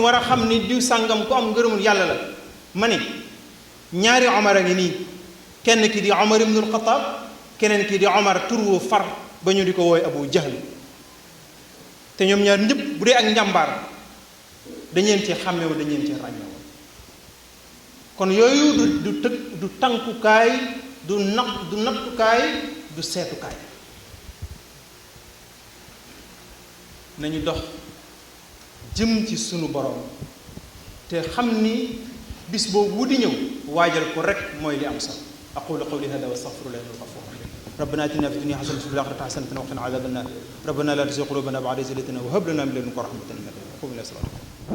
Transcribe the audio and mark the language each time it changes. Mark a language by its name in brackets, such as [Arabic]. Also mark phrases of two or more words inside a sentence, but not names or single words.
[Wolof] war a xam ni diw sàngam ku am ngërëmul yàlla la ma ne ñaari Omar a ngi nii kenn ki di Omar ibnul Xataab keneen ki di Omar tur wu far ba ñu di ko wooy Abu Jahl te ñoom ñaar ñëpp bu dee ak njàmbaar dañ leen ci xàmmewu dañ leen ci ràññewu kon yooyu du tànkukaay du nattukaay du seetukaay. nañu dox jëm ci sunu borom te xam ni bis boobu di ñëw waajal ko rek mooy li am solo. [Arabic] أقول قولي هذا وأستغفر الله الغفور رحيم. ربنا آتنا في الدنيا حسنة وفي الآخرة حسنة وقنا عذاب النار ربنا لا تزغ قلوبنا بعد إذ هديتنا وهب لنا من لدنك رحمة إنك أنت الوهاب.